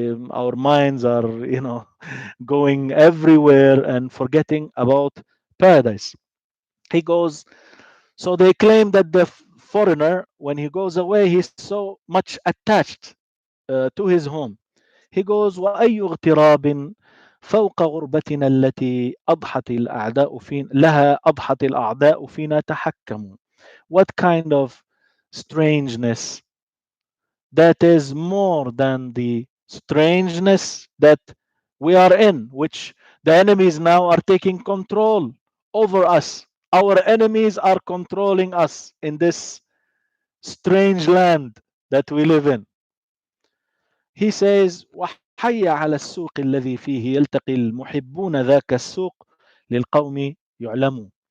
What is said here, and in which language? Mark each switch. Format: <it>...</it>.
<en>Our minds are, going everywhere and forgetting about paradise. He goes. So they claim that the foreigner, when he goes away, he's so much attached to his home. He goes,</en> <ar>وأي اغتراب فوق غربتنا التي أضحت الأعداء فينا لها أضحت الأعداء فينا تحكموا.</ar> <en>What kind of strangeness that is more than the strangeness that we are in, which the enemies now are taking control over us. Our enemies are controlling us in this strange land that we live in. He says,</en> <ar>وحي على السوق الذي فيه يلتقي المحبون ذاك السوق للقوم يعلمون.</ar>